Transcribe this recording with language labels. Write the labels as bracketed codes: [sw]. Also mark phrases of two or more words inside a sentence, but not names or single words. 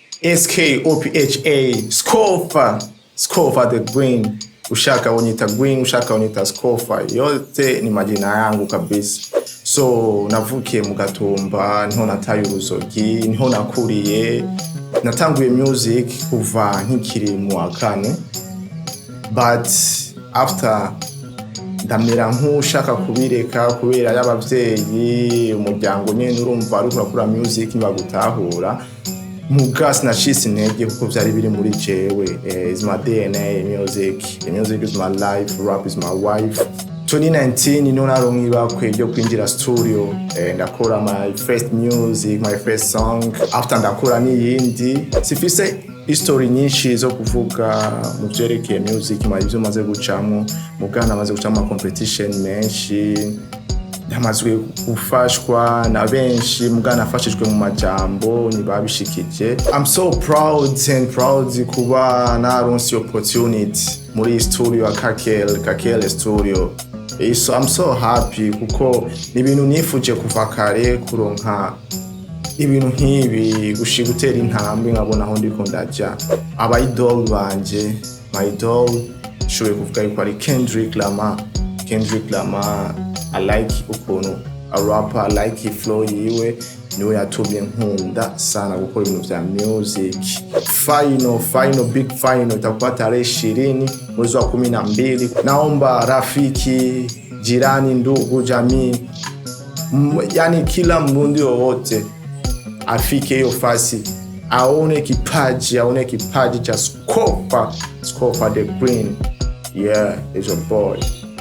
[sw] Skopha, Skopha, Skopha the Green. Ushaka unita Green, ushaka unita Skopha. Yote ni majina yangu kabisa. [rn] So navukiye mu Gatumba, niho nataye uruzogi, niho nakuriye. Natanguye music kuva nkikiri mu wa kane. [en] But after [rn] ndamera nk'ushaka kubireka kubera y'abavyeyi, umuryango nyene urumva ari kurakura music ntibagutahura. Mugas na chisi intege kuko vyari biri muri jewe. [en] Is my DNA, music is my life, rap is my wife. [rn] 2019 niho naronka ibakwe ryo kwinjira studio, ndakora [en] my first music, my first song. [rn] After ndakora n'iyindi, sifise history nyinshi zo kuvuga mu vyerekeye music, ivyo maze gucamo, mugana maze gucamo competition menshi, ndamazwe gufashwa na benshi, mugana afashijwe mu majambo nibabishikije. [en] I'm so proud [rn] kuba naronse opportunity muri studio ya Kakele studio. [en] So I'm so happy [rn] kuko ni ibintu nifuje kuva kare kuronka ibintu nk'ibi, gushika gutera intambwe nkabona aho ndiko ndaja. Aba idol banje, [en] my idol [rn] showe kuvuga yuko ari Kendrick Lamar. [en] I like [rn] ukuntu [en] a rapper, I like flow [rn] yiwe, niwe yatumye nkunda sana gukora ibintu vya music. [sw] Big final itakuwa tarehe 20 mwezi wa 12. Naomba rafiki, jirani, ndugu, jamii, yani kila mrundi wowote afike hiyo fasi, aone kipaji cha Skopha the Green. [en] Yeah, it's your boy.